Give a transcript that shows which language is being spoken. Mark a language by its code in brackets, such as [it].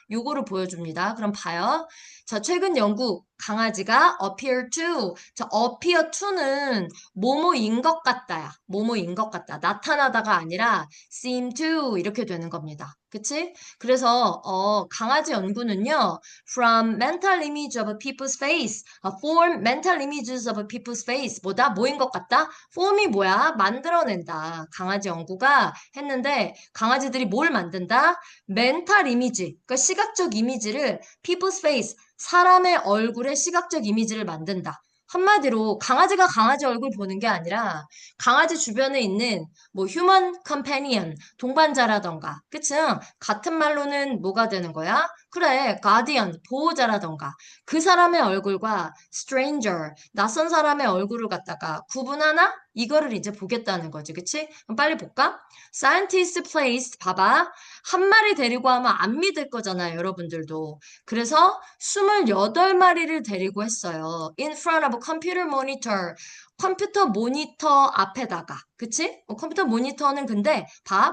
[ko] 요거를 보여줍니다. 그럼 봐요. 자, 최근 연구 강아지가 appear to. 자, appear to는 뭐뭐인 것 같다야. 뭐뭐인 것 같다. 나타나다가 아니라 seem to 이렇게 되는 겁니다. 그치? 그래서 강아지 연구는요. [en] From mental image of a people's face. form mental images of a people's face. [ko] 뭐다? 뭐인 것 같다? form이 뭐야? 만들어낸다. 강아지 연구가 했는데 강아지들이 뭘 만든다? 멘탈 이미지. 그러니까 시각적 이미지를 people's face. 사람의 얼굴에 시각적 이미지를 만든다. 한마디로 강아지가 강아지 얼굴 보는 게 아니라 강아지 주변에 있는 뭐 휴먼 컴패니언, 동반자라던가, 그치? 같은 말로는 뭐가 되는 거야? 그래, 가디언, 보호자라던가 그 사람의 얼굴과 stranger, 낯선 사람의 얼굴을 갖다가 구분하나? 이거를 이제 보겠다는 거지, 그치? 그럼 빨리 볼까? [en] Scientist placed, [ko] 봐봐. 한 마리 데리고 하면 안 믿을 거잖아요, 여러분들도. 그래서 28마리를 데리고 했어요. [en] In front of a computer monitor. [ko] 컴퓨터 모니터 앞에다가. 그치? 컴퓨터 모니터는 근데 봐.